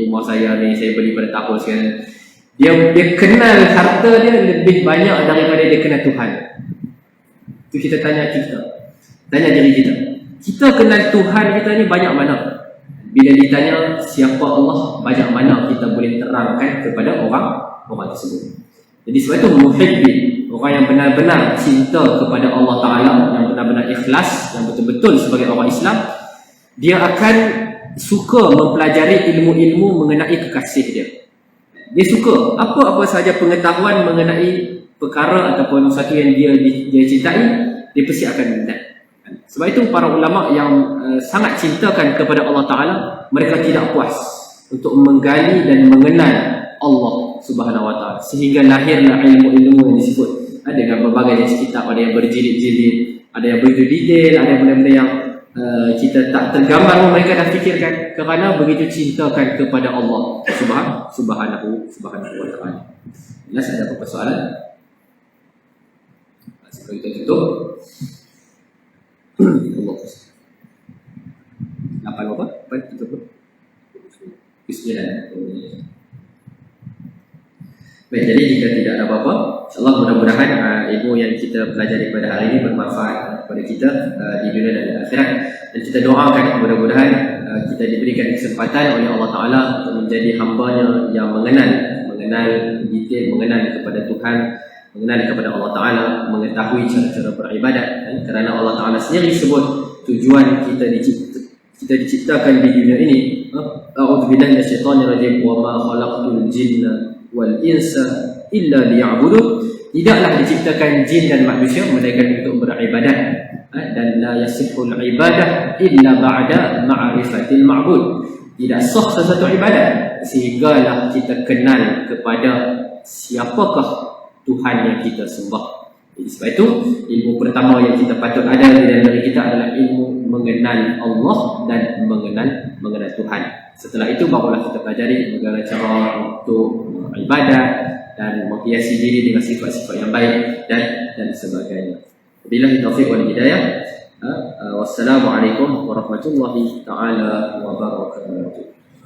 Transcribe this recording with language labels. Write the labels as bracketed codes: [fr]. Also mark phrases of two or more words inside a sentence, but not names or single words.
[ms] Rumah saya ni saya beli pada tahun sekian. Dia kenal harta dia lebih banyak daripada dia kenal Tuhan. Itu kita tanya diri kita. Kita kenal Tuhan kita ni banyak mana? Bila ditanya siapa Allah, banyak mana kita boleh terangkan kepada orang orang tersebut. Jadi sebab itu muhibbin, orang yang benar-benar cinta kepada Allah Ta'ala, yang benar-benar ikhlas, yang betul-betul sebagai orang Islam, dia akan suka mempelajari ilmu-ilmu mengenai kekasih dia. Dia suka apa-apa sahaja pengetahuan mengenai perkara ataupun sesuatu yang dia cintai, dia pasti akan minat. Sebab itu para ulama yang sangat cintakan kepada Allah Ta'ala, mereka tidak puas untuk menggali dan mengenal Allah [ar] سبحانه وتعالى, [ms] sehingga lahirlah ilmu-ilmu yang disebut dengan berbagai jenis kitab, ada yang berjilid-jilid, ada yang begitu detail, ada yang benda-benda yang kita tak tergambar pun mereka dah fikirkan, kerana begitu cintakan kepada Allah [ar] سبحانه وتعالى. [ms] Jelas ada apa soalan? Sebelum kita tutup, Allah. Apa apa? Apa tutup? Bismillah. Baik, jadi jika tidak ada apa-apa, insyaAllah mudah-mudahan ilmu yang kita pelajari pada hari ini bermanfaat kepada kita di dunia dan di akhirat. Dan kita doakan mudah-mudahan kita diberikan kesempatan oleh Allah Ta'ala untuk menjadi hamba-Nya yang mengenal detail, mengenal kepada Tuhan, mengenal kepada Allah Ta'ala, mengetahui cara-cara beribadat. Kerana Allah Ta'ala sendiri sebut tujuan kita diciptakan di dunia ini. [ar] أعوذ بالله من الشيطان الرجيم وما خلقت الجن والإنس إلا ليعبدون. [ms] Tidaklah diciptakan jin dan manusia melainkan untuk beribadat, dan [ar] لا يصح العبادة إلا بعد معرفة المعبود. [ms] Tidak sah sesuatu ibadat sehinggalah kita kenal kepada siapakah Tuhan yang kita sembah. Jadi sebab itu ilmu pertama yang kita patut ada di dalam diri kita adalah ilmu mengenal Allah dan mengenal Tuhan. Setelah itu barulah kita pelajari bagaimana cara untuk ibadat dan menghiasi diri dengan sifat-sifat yang baik dan sebagainya. [ar] بالله التوفيق والهداية. والسلام عليكم ورحمة الله تعالى وبركاته.